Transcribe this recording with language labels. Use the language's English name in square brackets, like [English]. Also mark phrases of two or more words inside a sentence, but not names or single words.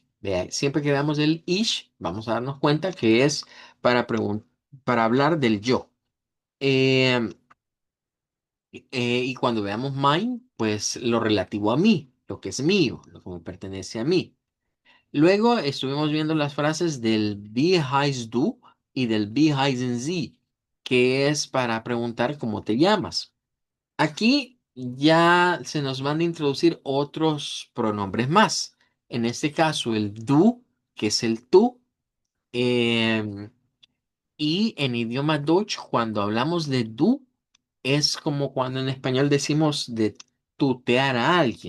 [Spanish] Vea, siempre que veamos el ich, vamos a darnos cuenta que es para hablar del yo. Eh, y cuando veamos mine, pues lo relativo a mí, lo que es mío, lo que me pertenece a mí. Luego estuvimos viendo las frases del [German] Wie heißt du [Spanish] y del [German] Wie heißen Sie, [Spanish] que es para preguntar cómo te llamas. Aquí ya se nos van a introducir otros pronombres más. En este caso, el du, que es el tú. em, y en idioma Deutsch, cuando hablamos de du, es como cuando en español decimos de tutear a alguien.